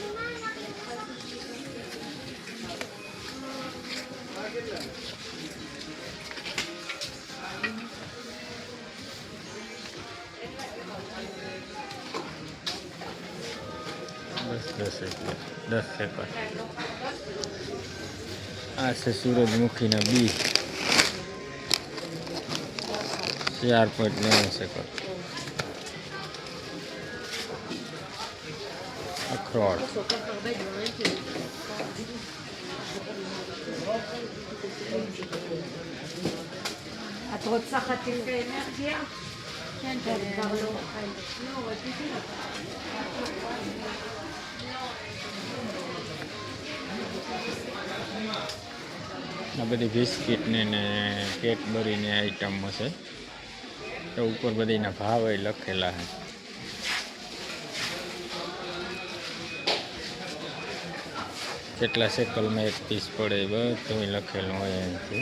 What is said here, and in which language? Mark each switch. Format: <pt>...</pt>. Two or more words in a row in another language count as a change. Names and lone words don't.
<gu>બસ 10 સેકન્ડ. આ છે સૂરજમુખીના બી, 4.9 સેકન્ડ. અખરોટ,</gu> <he>את רוצה חצי אנרגיה? כן, כבר לא אוכלת. לא, רציתי</he> <gu>આ બધી બિસ્કીટને ને કેડબરીની આઈટમો છે. તો ઉપર બધીના ભાવ લખેલા છે. કેટલા સેકલમાં એક પીસ પડે બધું લખેલું હોય અહીંથી.</gu>